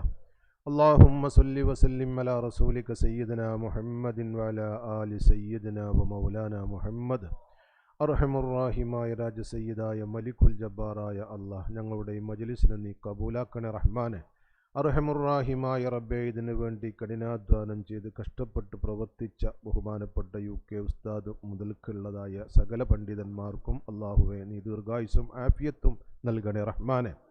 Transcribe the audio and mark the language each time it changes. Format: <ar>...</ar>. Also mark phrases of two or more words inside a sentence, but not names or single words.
<ar>اللهم صل وسلم على رسولك سيدنا محمد وعلى آل سيدنا ومولانا محمد.</ar> <ml>അർഹമുറാഹിമായ രാജ സയ്യിദായ മലിക്കുൽ ജബ്ബാറായ അല്ലാഹ്, ഞങ്ങളുടെ ഈ മജ്ലിസിനെ നീ കബൂലാക്കണേ റഹ്മാനെ. അർഹമുറാഹിമായ റബ്ബേ, ഇതിനു വേണ്ടി കഠിനാധ്വാനം ചെയ്ത് കഷ്ടപ്പെട്ട് പ്രവർത്തിച്ച ബഹുമാനപ്പെട്ട UK ഉസ്താദ് മുതൽക്കുള്ളതായ സകല പണ്ഡിതന്മാർക്കും അല്ലാഹുവേ നീ ദീർഘായുസ്സും ആഫിയത്തും നൽകണേ റഹ്മാനെ.</ml>